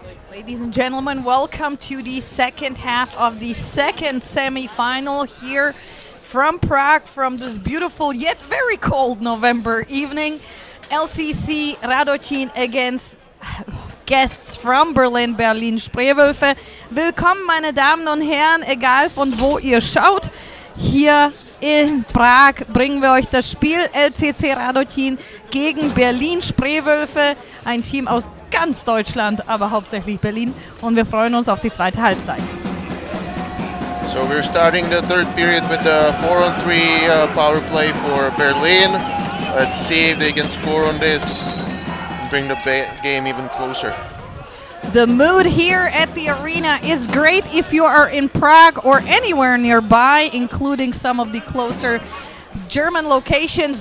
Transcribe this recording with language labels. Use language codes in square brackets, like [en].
[en] Ladies and gentlemen, welcome to the second half of the second semi-final here from Prague, from this beautiful yet very cold November evening. LCC Radotín against guests from Berlin, Spreewölfe. [de] Willkommen, meine Damen und Herren, egal von wo ihr schaut. Hier in Prag bringen wir euch das Spiel LCC Radotín gegen Berlin Spreewölfe, ein Team aus ganz Deutschland, aber hauptsächlich Berlin, und wir freuen uns auf die zweite Halbzeit. [en] So we're starting the third period with a 4-on-3 power play for Berlin. Let's see if they can score on this and bring the game even closer. The mood here at the arena is great if you are in Prague or anywhere nearby, including some of the closer German locations.